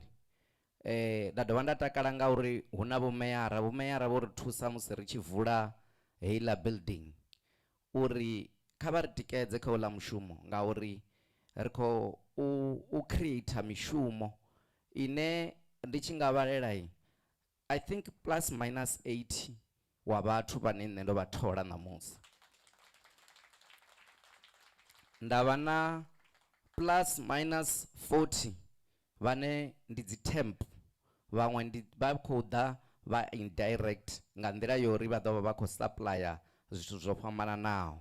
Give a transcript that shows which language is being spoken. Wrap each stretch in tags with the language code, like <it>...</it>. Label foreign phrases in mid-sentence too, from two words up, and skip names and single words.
<ve>Nda dovha nda takala ngauri hu na vho meyara vho ri thusa musi ri tshi vula heiḽa building uri kha vha ri tikedze kha uḽa mushumo, ngauri ri khou u creator mishumo ine ndi tshi nga vhalela</ve> <en>I think plus minus</en> <ve>80 wa vhathu vhane nṋe ndo vha thola ṋamusi. Nda vha na</ve> <en>plus minus</en> <ve>40 vhane ndi dzi temp, vhaṅwe ndi vha khou ḓa vha indirect nga nḓila yori vha ḓo vha vha khou supplya zwithu zwo fhambananaho.</ve>